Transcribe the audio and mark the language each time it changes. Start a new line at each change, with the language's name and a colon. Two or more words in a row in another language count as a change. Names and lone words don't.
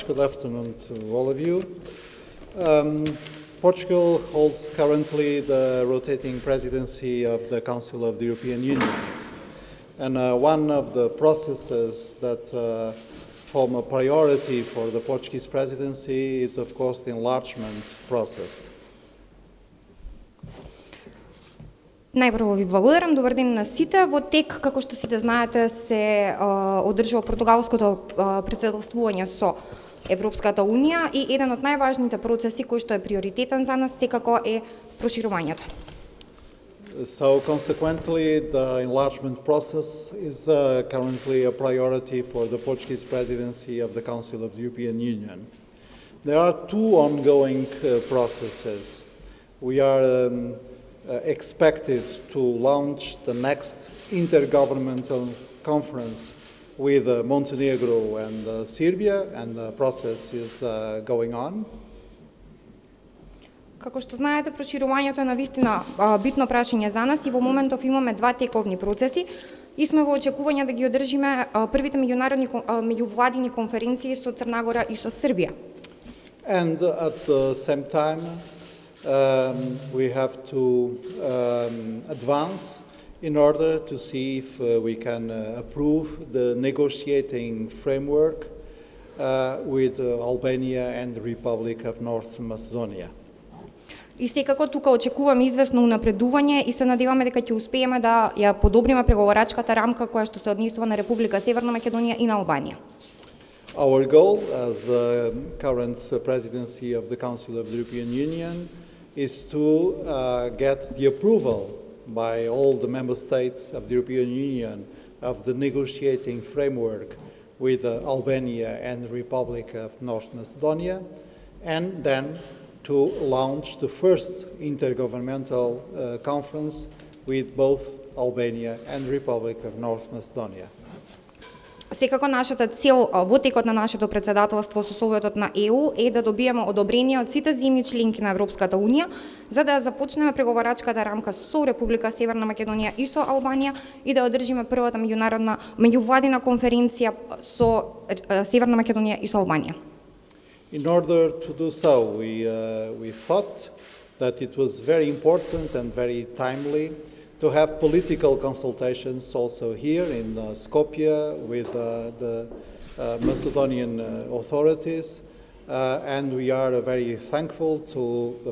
English: Good afternoon to all of you. Portugal holds currently the rotating presidency of the Council of the European Union. And one of the processes that form a priority for the Portuguese presidency is, of course, the enlargement process.
Macedonian: Најпрво ви благодарам, добар ден на сите. Во тек, како што сите знаете, се одржува португалското претседателствување со Европската Унија и еден од најважните процеси кој што е приоритетен за нас секако е проширувањето.
English: So consequently, the enlargement process is currently a priority for the Portuguese presidency of the Council of the European Union. There are two ongoing processes. We are expected to launch the next intergovernmental conference with Montenegro and Serbia, and the process is going on.
Macedonian: Како што знаете, проширувањето е навистина битно прашање за нас и во моментов имаме два тековни процеси и сме во очекување да ги одржиме првите меѓувладини конференции со Црна Гора и со Србија.
English: And at the same time, we have to advance in order to see if we can approve the negotiating framework with Albania and the Republic of North Macedonia.
Macedonian: И секако тука очекуваме известно унапредување и се надеваме дека ќе успееме да ја подобриме преговарачката рамка која што се однесува на Република Северна Македонија и на Албанија.
English: Our goal as the current presidency of the Council of the European Union is to get the approval by all the member states of the European Union of the negotiating framework with Albania and the Republic of North Macedonia, and then to launch the first intergovernmental conference with both Albania and the Republic of North Macedonia.
Macedonian: Секако нашата цел во текот на нашето претседателство со Советот на ЕУ е да добиеме одобрение од сите земји членки на Европската Унија за да започнеме преговарачката рамка со Република Северна Македонија и со Албанија и да одржиме првата меѓувладина конференција со Северна Македонија и со Албанија.
English: In order to do so, we thought that it was very important and very timely to have political consultations also here in Skopje with the Macedonian authorities, and we are very thankful to the